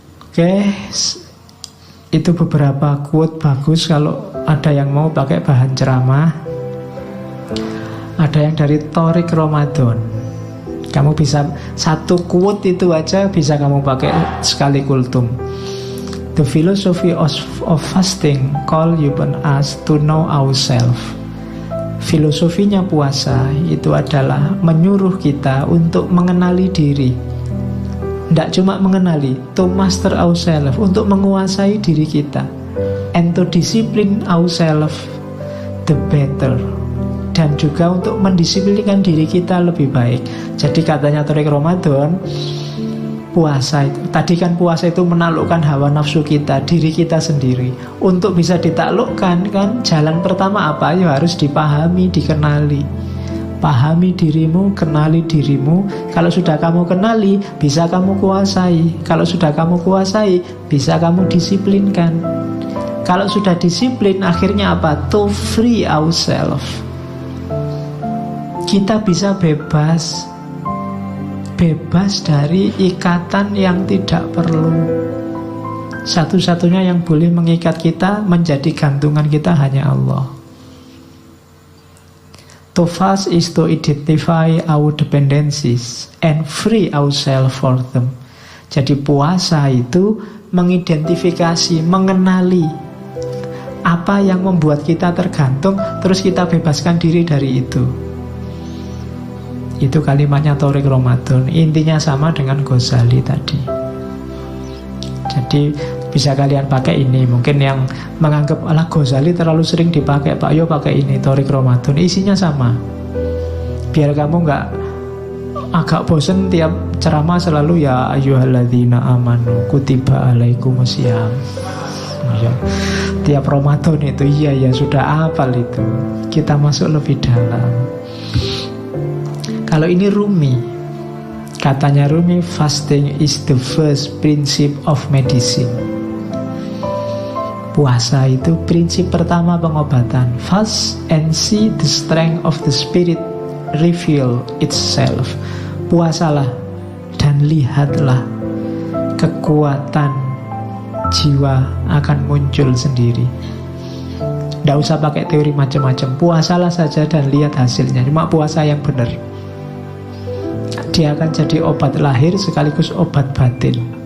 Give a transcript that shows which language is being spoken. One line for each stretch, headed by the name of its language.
Indonesian: Oke, itu beberapa quote bagus kalau ada yang mau pakai bahan ceramah. Ada yang dari Tariq Ramadan. Kamu bisa satu quote itu aja bisa kamu pakai sekali kultum.
English: The philosophy of fasting call upon us to know ourselves.
Indonesian: Filosofinya puasa itu adalah menyuruh kita untuk mengenali diri. Tidak cuma mengenali,
English: to master ourselves,
Indonesian: untuk menguasai diri kita.
English: And to discipline ourselves the better.
Indonesian: Dan juga untuk mendisiplinkan diri kita lebih baik. Jadi katanya Tariq Ramadan, puasa itu, tadi kan puasa itu menaklukkan hawa nafsu kita, diri kita sendiri. Untuk bisa ditaklukkan kan, jalan pertama apa? Ya harus dipahami, dikenali. Pahami dirimu, kenali dirimu. Kalau sudah kamu kenali, bisa kamu kuasai. Kalau sudah kamu kuasai, bisa kamu disiplinkan. Kalau sudah disiplin, akhirnya apa?
English: To free ourselves.
Indonesian: Kita bisa bebas. Bebas dari ikatan yang tidak perlu. Satu-satunya yang boleh mengikat kita, menjadi gantungan kita hanya Allah.
English: To fast is to identify our dependencies and free ourselves for them.
Indonesian: Jadi puasa itu mengidentifikasi, mengenali apa yang membuat kita tergantung, terus kita bebaskan diri dari itu. Itu kalimatnya Tariq Ramadan. Intinya sama dengan Ghazali tadi. Jadi bisa kalian pakai ini. Mungkin yang menganggap alah Ghazali terlalu sering dipakai, Pak Yo pakai ini Tariq Ramadan. Isinya sama. Biar kamu nggak agak bosen tiap ceramah selalu
Arabic: ya ayyuhalladzina amanu kutiba alaikumusiyam.
Indonesian: Ya. Tiap Ramadan itu iya sudah hafal itu. Kita masuk lebih dalam. Kalau ini Rumi, katanya Rumi,
English: fasting is the first principle of medicine.
Indonesian: Puasa itu prinsip pertama pengobatan.
English: Fast and see the strength of the spirit reveal itself.
Indonesian: Puasalah dan lihatlah kekuatan jiwa akan muncul sendiri. Tidak usah pakai teori macam-macam. Puasalah saja dan lihat hasilnya. Cuma puasa yang benar. Dia akan jadi obat lahir sekaligus obat batin.